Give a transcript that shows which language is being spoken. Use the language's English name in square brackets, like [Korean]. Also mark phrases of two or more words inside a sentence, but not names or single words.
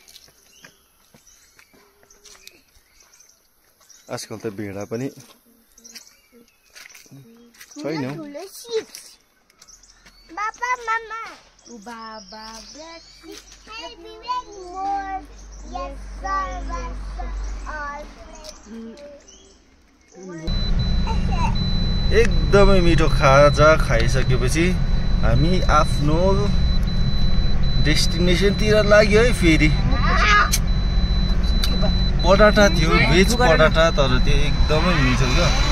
[Nepali] आजकल त भेडा पनि छैन [English] Papa, Mama. Baba, black sheep. Maybe more. Yes, sir. Yes, sir. All [Nepali] एकदमै मिठो खाजा खाइसकेपछि हामी आफ्नो डेस्टिनेसनतिर लाग्यो है फेरि पराठा थियो भेज पराठा तर त्यो एकदमै मिठो क्या